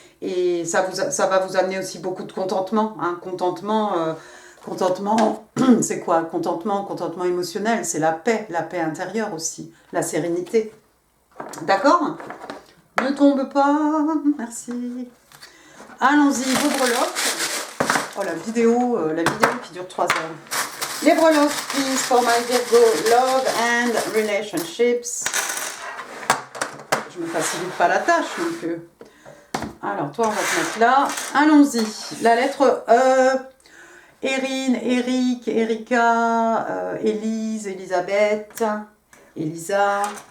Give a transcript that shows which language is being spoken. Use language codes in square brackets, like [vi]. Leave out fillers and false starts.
[fr] Et ça va vous amener aussi beaucoup de contentement. Hein. Contentement, c'est quoi? Contentement émotionnel, c'est la paix intérieure aussi, la sérénité. D'accord? Ne tombe pas, merci. Allons-y, vos breloques. Oh, la vidéo qui dure 3 heures. Les breloques, [en] please, for my Virgo, love and relationships. [fr] Je me facilite pas la tâche non plus. Alors, toi, on va te mettre là. Allons-y. La lettre E. Erin, Eric, Erika, Élise, Elisabeth, Elisa.